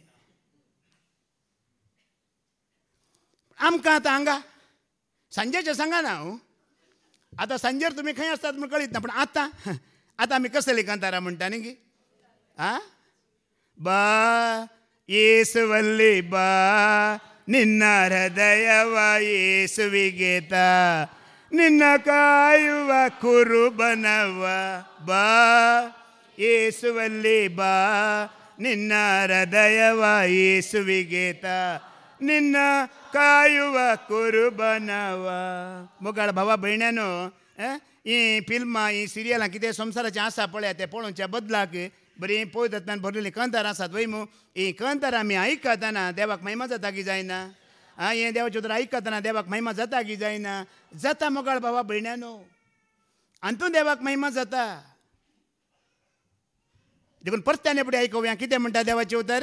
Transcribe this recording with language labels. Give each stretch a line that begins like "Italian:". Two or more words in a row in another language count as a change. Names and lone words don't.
Konkani: आमकां आतां हांगा सांजेचें सांगा ना हांव आतां सांजेर तुमी खंय आसतात म्हूण कळीत ना पूण आतां आमी कसली कांतारां म्हणटा न्ही गी बा
Kannada: ಯೇಸುವಲ್ಲಿ ಬಾ ನಿನ್ನ ಹೃದಯವ ಯೇಸುವಿಗೇತ ನಿನ್ನ ಕಾಯುವ ಕುರುಬನವ ಬಾ ಯೇಸುವಲ್ಲಿ ಬಾ ನಿನ್ನ ಹೃದಯವ ಯೇಸುವಿಗೇತ ನಿನ್ನ ಕಾಯುವ ಕುರುಬನವ मोगाळ
Konkani: भावा भयण्यानो ही फिल्मां ही सिरियलां कितें संवसाराचें आसा पळय तें पळोवच्या बदलाक बरी पळयतना भरलेली कांतारां आसात वय मू ही कांतारां आमी आयकतना देवाक महिमा जाता की जायना हें देवाचें उतर आयकतना देवाक महिमा जाता की जायना जाता मोगाळ भावा भयण्यानो हातूंत देवाक महिमा जाता देखून परत्याने पुढे ऐकूया किती म्हणता देवाचे उतर